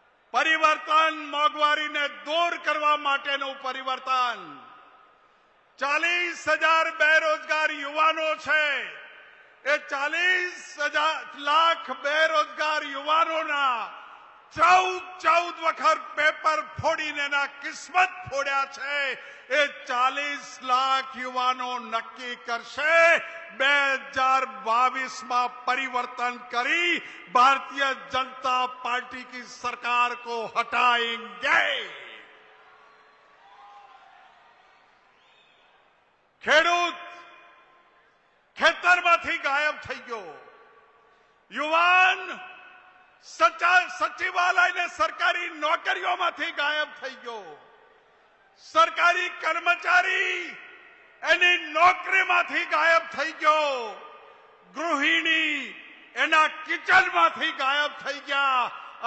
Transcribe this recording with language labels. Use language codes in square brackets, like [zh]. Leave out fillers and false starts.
[gu] પરિવર્તન મોંઘવારીને દૂર કરવા માટેનું પરિવર્તન। 40,000 બેરોજગાર યુવાનો છે, એ 40 લાખ બેરોજગાર યુવાનોના 14 વખત પેપર ફોડીને એના કિસ્મત ફોડ્યા છે। એ 40 લાખ યુવાનો નક્કી કરશે [hi] 2022 में परिवर्तन करी भारतीय जनता पार्टी की सरकार को हटाएंगे। [gu] ખેડૂત ખેતરમાંથી ગાયબ થઈ ગયો, યુવાન સચિવાલય ને સરકારી નોકરીઓમાંથી ગાયબ થઈ ગયો, સરકારી કર્મચારી એની નોકરીમાંથી ગાયબ થઈ ગયો, ગૃહિણી એના કિચનમાંથી ગાયબ થઈ ગયા।